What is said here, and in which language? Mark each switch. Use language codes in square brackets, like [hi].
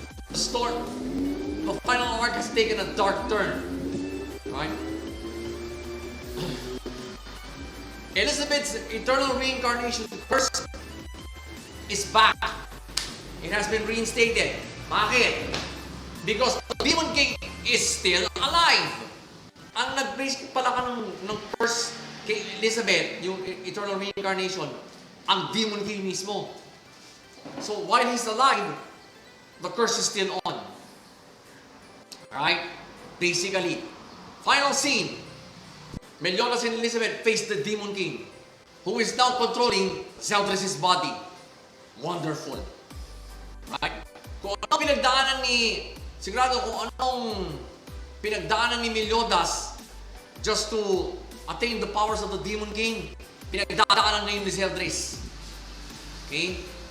[en] The final arc has taken a dark turn. Right? Elizabeth's eternal reincarnation curse is back. It has been reinstated. Bakit? Because the Demon King is still alive. [tl] Ang nag-base pala ka ng curse kay Elizabeth, yung eternal reincarnation, ang Demon King mismo. [en] So while he's alive, the curse is still on. Alright? Basically, final scene. Meliodas and Elizabeth face the Demon King, who is now controlling Zeldris' body. Wonderful. Right? [tl] Kung anong pinagdaanan sigurado kung anong pinagdaanan ni Meliodas [en] just to attain the powers of the Demon King, [tl] pinagdaanan ngayon ni Zeldris. Okay?